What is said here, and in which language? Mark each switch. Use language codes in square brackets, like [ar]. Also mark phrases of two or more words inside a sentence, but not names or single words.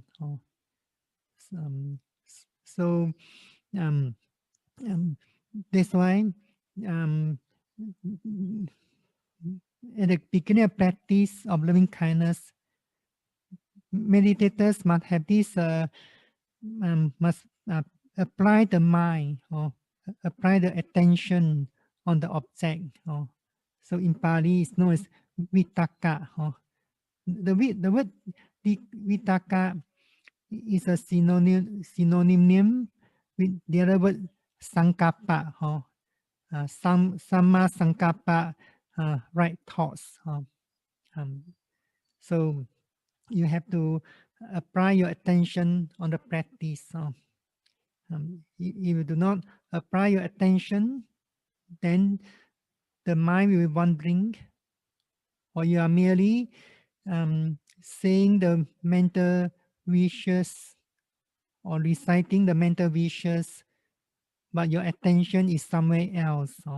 [en] Um, so um, that's why at the beginning of practice of loving kindness, meditators must have this must apply the mind or apply the attention on the object. So in Pali, it's known as vitaka. The word vitaka is a synonym with the other word sankappa. [pi] Samma sankappa, [en] right thoughts. So you have to apply your attention on the practice. If you do not apply your attention, then the mind will be wandering, or you are merely saying the mental wishes or reciting the mental wishes, but your attention is somewhere else.